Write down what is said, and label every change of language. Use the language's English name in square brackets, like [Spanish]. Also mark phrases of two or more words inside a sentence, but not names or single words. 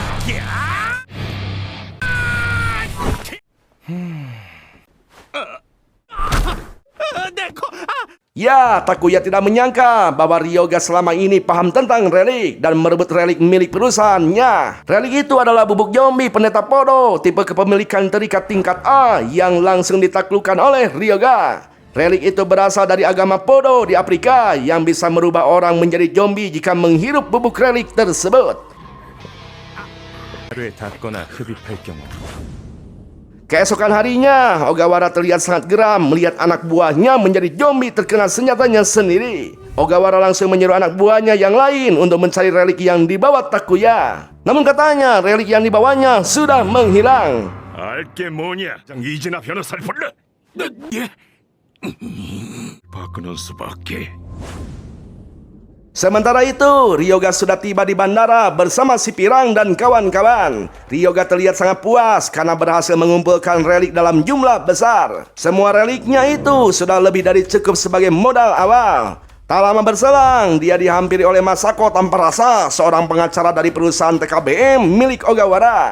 [Indonesian] Ya, Takuya tidak menyangka bahwa Ryoga selama ini paham tentang relik dan merebut relik milik perusahaannya. Relik itu adalah bubuk zombie pendeta Podo, tipe kepemilikan terikat tingkat A yang langsung ditaklukkan oleh Ryoga. Relik itu berasal dari agama Podo di Afrika yang bisa merubah orang menjadi zombie jika menghirup bubuk relik tersebut. [Korean] 하루에 닿거나 흡입할 경우 [Indonesian] Keesokan harinya, Ogawara terlihat sangat geram melihat anak buahnya menjadi zombie terkena senjatanya sendiri. Ogawara langsung menyuruh anak buahnya yang lain untuk mencari relik yang dibawa Takuya. Namun katanya relik yang dibawanya sudah menghilang. [Korean] 알게 뭐냐? 이진아 변호사를 불러. 예? 바꾸는 수밖에. [Indonesian] Sementara itu, Ryoga sudah tiba di bandara bersama si Pirang dan kawan-kawan. Ryoga terlihat sangat puas karena berhasil mengumpulkan relik dalam jumlah besar. Semua reliknya itu sudah lebih dari cukup sebagai modal awal. Tak lama berselang, dia dihampiri oleh Masako tanpa rasa, seorang pengacara dari perusahaan TKBM milik Ogawara.